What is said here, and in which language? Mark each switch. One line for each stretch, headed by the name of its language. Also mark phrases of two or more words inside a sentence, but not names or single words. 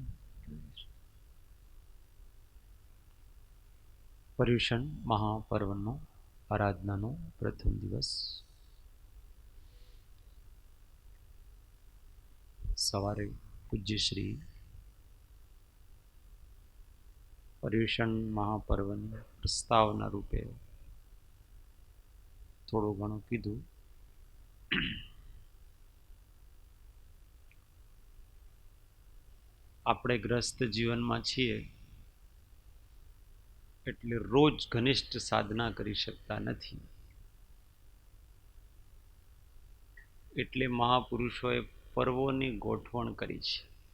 Gujarati: પર્યુષણ મહાપર્વનો આરાધનાનો પ્રથમ દિવસ સવારે પૂજ્ય શ્રી પર્યુષણ મહાપર્વની પ્રસ્તાવના રૂપે થોડો ઘણો કીધું। આપણે ગ્રસ્ત જીવનમાં છીએ એટલે રોજ ઘનિષ્ઠ સાધના કરી શકતા નથી, એટલે મહાપુરુષોએ પર્વોની ગોઠવણ કરી છે.